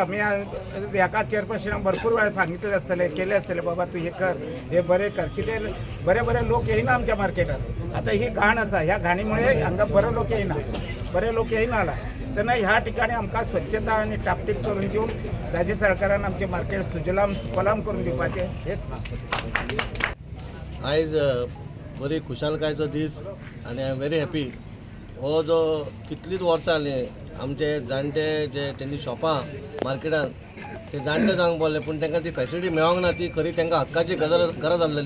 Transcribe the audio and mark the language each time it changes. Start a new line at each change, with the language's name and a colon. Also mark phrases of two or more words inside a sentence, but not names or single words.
Marathi: मी एका चेअरपर्सन भरपूर वेळा सांगितले असतले, केले असतले, बाबा तू हे कर, हे बरे कर, किती बरे लोक येईना आमच्या मार्केटात। आता ही घाण असा, ह्या घाणीमुळे आमका बरे लोक येईना आला। त्यांना ह्या ठिकाणी आमका स्वच्छता आणि टापटीप करून देऊन दाजी साळकरांना आमचे मार्केट सुजलाम सुफलाम करून दिवपाचे हेच।
Konkani: आयज बरी खुशालकायेचो दीस आणि
English: I am very happy.
Konkani: हो जो कितलीच वर्सां जाली आमचे जाणटे जे त्यांनी शॉपां मार्केटान ते जाणटे जावंक पडले, पण तांकां ती फॅसिलिटी मेळोंक ना, ती खरी तांकां हक्काची गरज आसलेली।